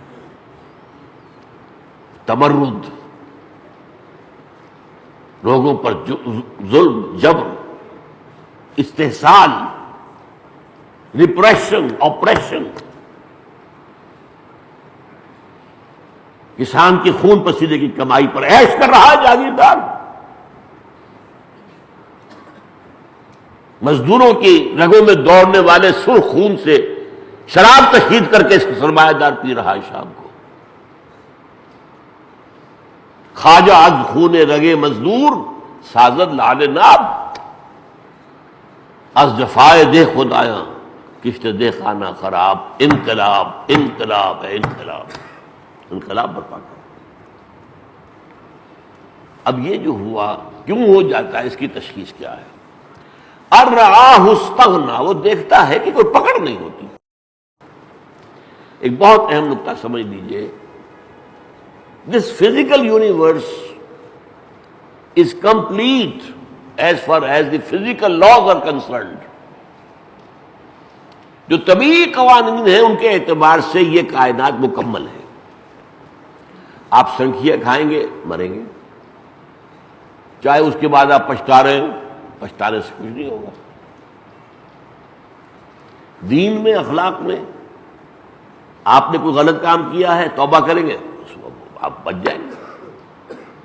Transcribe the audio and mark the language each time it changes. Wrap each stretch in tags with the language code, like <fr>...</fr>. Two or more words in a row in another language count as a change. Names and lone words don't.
<ur>تمرد، لوگوں پر ظلم، جبر، استحصال، ریپریشن، آپریشن، کسان کی خون پسینے کی کمائی پر عیش کر رہا ہے جاگیردار، مزدوروں کی رگوں میں دوڑنے والے سرخ خون سے شراب تشہیر کر کے اس کا سرمایہ دار پی رہا ہے شام کو۔</ur> <fa>خواجہ از خون رگے مزدور سازد لعل ناب، از جفائے دے خدایاں کشت دے خانہ خراب،</fa> <ur>انقلاب انقلاب ہے انقلاب، انقلاب برپا کرو۔ اب یہ جو ہوا کیوں ہو جاتا ہے، اس کی تشخیص کیا ہے؟</ur> <ar>ارآہ استغنی،</ar> <ur>وہ دیکھتا ہے کہ کوئی پکڑ نہیں ہوتی۔ ایک بہت اہم نقطہ سمجھ لیجئے،</ur> <en>this physical universe is complete as far as the physical laws are concerned۔</en> <ur>جو طبیعی قوانین ہیں ان کے اعتبار سے یہ کائنات مکمل ہے۔ آپ سنکھیا کھائیں گے مریں گے، چاہے اس کے بعد آپ پچھتا رہے ہیں، پچھتانے سے کچھ نہیں ہوگا۔ دین میں، اخلاق میں آپ نے کوئی غلط کام کیا ہے، توبہ کریں گے آپ بچ جائیں گے۔</ur>